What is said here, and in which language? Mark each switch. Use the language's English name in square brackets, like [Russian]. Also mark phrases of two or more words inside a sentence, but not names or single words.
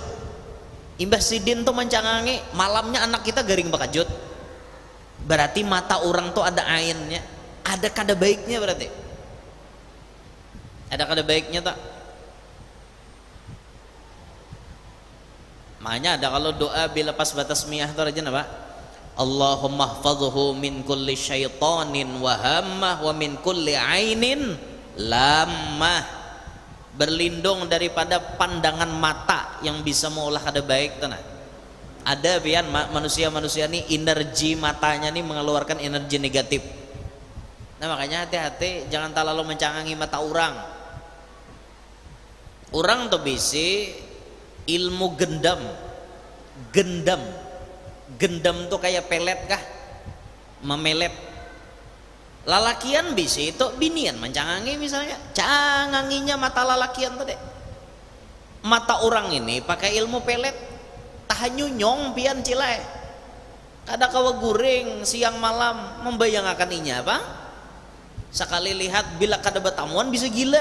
[Banjar] Imbah sidin tuh mencangangi, malamnya anak kita garing bakajut, berarti mata orang tuh ada ainnya, ada kada baiknya, berarti ada kada baiknya tak. Makanya ada kalau doa bila pas batas miyah tuh aja apa, [Arabic] اللهم احفظه من كل شيطان وهامة ومن كل عين لامة, [Banjar] berlindung daripada pandangan mata yang bisa mengolah kada baik tanah. Ada pian manusia-manusia ini energi matanya nih mengeluarkan energi negatif. Nah makanya hati-hati jangan terlalu mencangangi mata orang. Orang tuh bisi ilmu gendam, gendam tuh kayak pelet kah, memelet. Lalakian bisa itu binian mencangangi, misalnya canganginya mata lalakian tadi, mata orang ini pakai ilmu pelet tahanyunyong pian cilai, kada kawa guring siang malam membayangkan inya apa, sekali lihat bila kada betamuan bisa gila.